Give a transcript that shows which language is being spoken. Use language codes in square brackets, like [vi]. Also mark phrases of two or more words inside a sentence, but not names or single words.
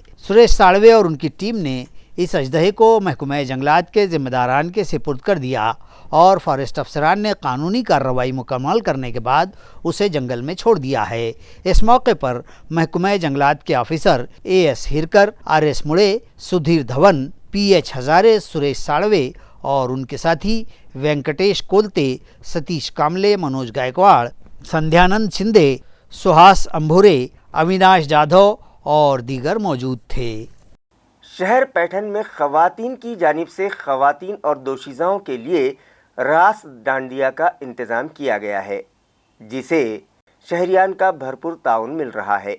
[ur] سریش ساڑوے اور ان کی ٹیم نے اس اژدہے کو محکمہ جنگلات کے ذمہ داران کے سپرد کر دیا اور فارسٹ افسران نے قانونی کارروائی مکمل کرنے کے بعد اسے جنگل میں چھوڑ دیا ہے. اس موقع پر محکمہ جنگلات کے آفیسر AS ہیرکر، RS مڑے، سدھیر دھون، PH ہزارے، سریش ساڑوے اور ان کے ساتھی وینکٹیش کولتے، ستیش کاملے، منوج گائیکواڑ، سندھیانند شندے، سہاس امبھورے، اویناش جادھو اور دیگر موجود تھے. شہر پیٹھن میں خواتین کی جانب سے خواتین اور دوشیزاؤں کے لیے راس ڈانڈیا کا انتظام کیا گیا ہے، جسے شہریان کا بھرپور تعاون مل رہا ہے.